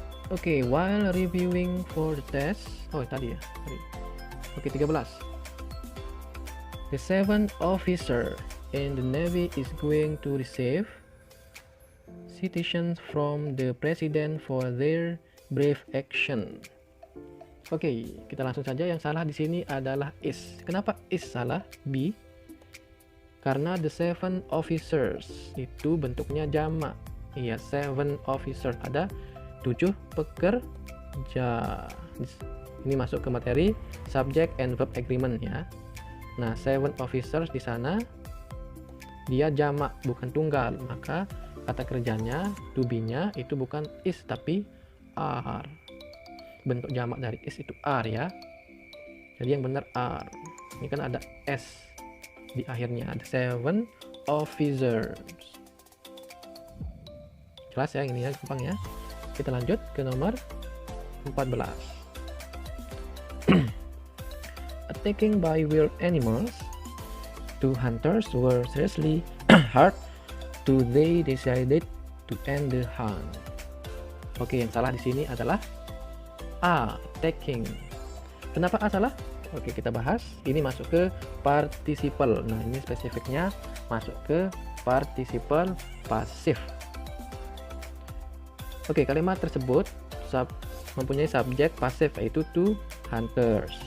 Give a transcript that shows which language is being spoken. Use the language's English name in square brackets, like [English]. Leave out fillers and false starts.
[English] Oke, while reviewing for the test, [Indonesian] tadi ya. [English] Oke, 13. The seventh officer in the Navy is going to receive citations from the President for their brave action. [Indonesian] Oke, kita langsung saja. Yang salah di sini adalah is. Kenapa is salah? B. Karena the seven officers itu bentuknya jamak. Iya, seven officers, ada 7 pekerja. Ini masuk ke materi subject and verb agreement ya. Nah, seven officers di sana dia jamak, bukan tunggal, maka kata kerjanya, to be-nya itu bukan is tapi are. Bentuk jamak dari is itu are ya. Jadi yang benar are. Ini kan ada s di akhirnya, ada seven officers. Jelas ya ini ya, gampang ya. Kita lanjut ke nomor 14. [English] Attacking by wild animals, 2 hunters were seriously hurt. They decided to end the hunt. [Indonesian] Oke, yang salah di sini adalah A, attacking. Kenapa A salah? Oke, kita bahas. Ini masuk ke participle. Nah, ini spesifiknya masuk ke participle pasif. Oke, kalimat tersebut mempunyai subjek pasif yaitu 2 hunters.